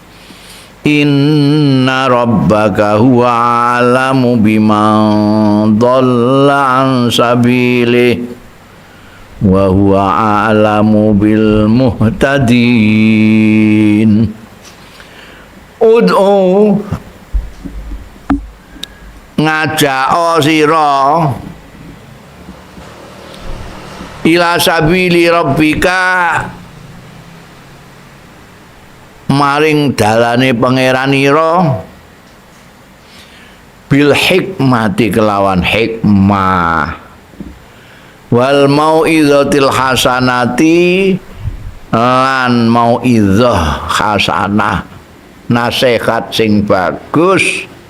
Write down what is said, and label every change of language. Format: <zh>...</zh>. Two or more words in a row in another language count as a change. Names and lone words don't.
<ar>إن ربك هو أعلم بمن ضل عن سبيله وهو أعلم بالمهتدين.</ar> <jv>Ud'u ngajak sira</jv> <ar>إلى سبيل ربك</ar> <jv>maring dalane pangeranira</jv> <ar>بالحكمة</ar> <jv>kelawan hikmah</jv> <ar>والموعظة الحسنة</ar> <jv>lan</jv> <ar>موعظة حسنة</ar> <jv>nasihat sing bagus.</jv>